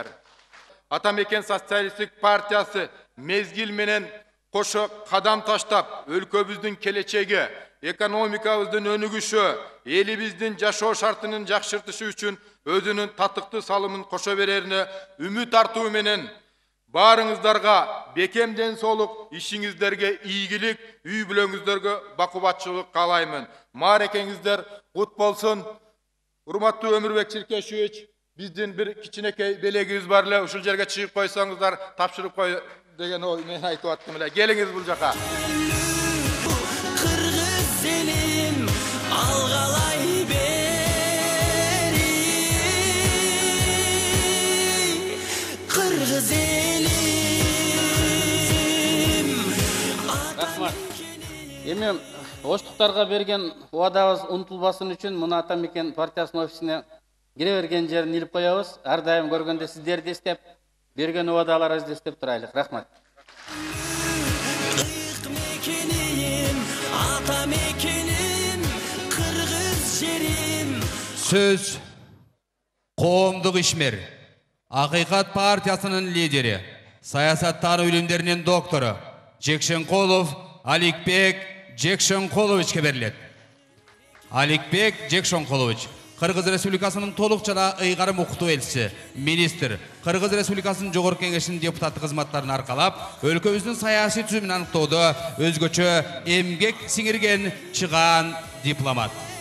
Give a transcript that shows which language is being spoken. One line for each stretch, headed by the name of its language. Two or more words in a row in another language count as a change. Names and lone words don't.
Kyrgyz: Атамекен Социалистик партиясы мезгил менен кошо кадам таштап, өлкөбүздүн келечеги, экономикабыздын өнүгүшү, элибиздин жашоо шартынын жакшыртышы үчүн өзүнүн татыктуу салымын кошо берерине үмүт артуу менен баарыңыздарга бекемден соолук, ишиңиздерге ийгилик, үй бүлөңүздөргө бакубатчылык каалаймын. Маарекеңиздер кут болсун. Урматтуу Өмүрбек Чиркешевич, биздин бир кичинекей белегибиз бар эле, ушул жерге чыгып койсоңуздар, тапшырып кой деген ой мен айтып аттым эле. Келиңиз бул жака. Кыргыз элим, алгалай бер. Кыргыз элим, Рахмат. Эми оштуктарга берген убадабыз унутулбасын үчүн мына Атамекен партиясынын офисине кире берген жерин илип коебуз. Ар дайым көргөндө сиздерди эстеп, берген убадаларыңызды эстеп турайлык. Рахмат. ыйык мекеним, ата мекеним, Кыргыз жерим. Söz коомдук ишмер, Акыйкат партиясынын лидери, саясаттануу илимдеринин доктору Жекшенкулов Аликбек Жекшенкуловичке берилет. Аликбек Жекшенкулович, Кыргыз Республикасынын толук жана ыйгарым укуктуу элчиси, министр, Кыргыз Республикасынын жогорку кеңешинин депутаттык кызматтарын аркалап, өлкөбүздүн саясий түзүмүн аныктоодо өзгөчө эмгек сиңирген чыгаан дипломат.